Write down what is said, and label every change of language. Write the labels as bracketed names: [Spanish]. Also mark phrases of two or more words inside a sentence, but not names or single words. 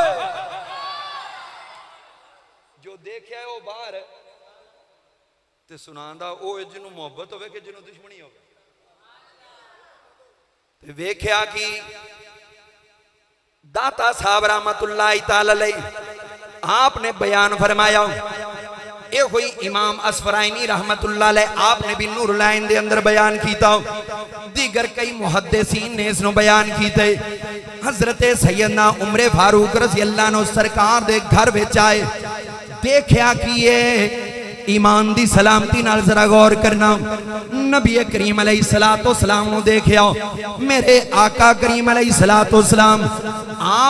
[Punjabi] جو ویکھیا او باہر تے سناندا او جنہوں محبت ہووے کہ جنہوں دشمنی ہووے تے ویکھیا کہ داتا صاحب رحمۃ اللہ [Arabic] تعالى عليه [Punjabi] آپ نے بیان فرمایا یہ ہوئی امام اسفرائنی [Arabic] رحمة الله عليه [Punjabi] آپ نے بھی نور العین دے اندر بیان کیتا دیگر کئی محدثین نے اینہوں بیان کیتے حضرت سیدنا عمر فاروق [Arabic] رضي الله عنه [Punjabi] سرکار دے گھر وچ آئے ویکھیا کہ یہ ایمان دی سلامتی نال ذرا غور کرنا نبی کریم [Arabic] عليه الصلاة والسلام [Punjabi] نوں ویکھیا میرے آقا کریم [Arabic] عليه الصلاة والسلام [Punjabi] आप